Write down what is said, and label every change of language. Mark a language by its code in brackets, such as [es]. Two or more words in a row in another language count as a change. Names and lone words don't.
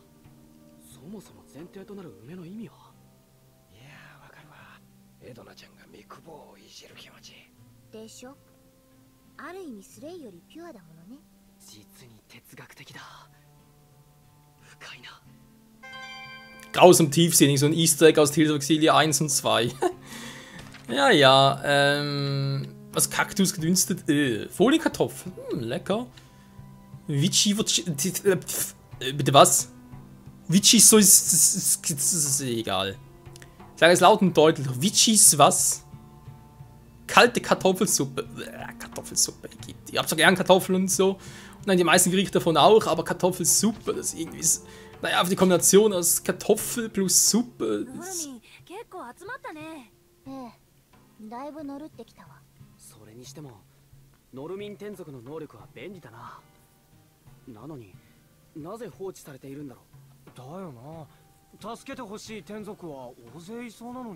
[ja] そもそも前提となる梅の意味は？いやー、わかるわ。エドナちゃんがミクボーをいじる気持ちでしょ。ある意味スレイよりピュアだものね。実に哲学的だ。深いな。 [de] Grausam tiefsinnig, so ein Easter Egg aus Tales of Xillia 1 und 2. Ja, ja, was Kaktus gedünstet, Folienkartoffeln, lecker. Vici wird, bitte was? Vici so ist egal. Ich sage es laut und deutlich, Vicis was? Kalte Kartoffelsuppe, Kartoffelsuppe, ihr habt so gern Kartoffeln und so. Und dann die meisten Gerichte davon auch, aber Kartoffelsuppe, das ist irgendwie... Naja, auf die Kombination aus Kartoffel plus Suppe. [ja] ノルミン、結構集まったね。ええ、だいぶ乗るってきたわ。それにしてもノルミン天族の能力は便利だな。なのになぜ放置されているんだろう。だよな。助けてほしい天族は大勢いそうなのに。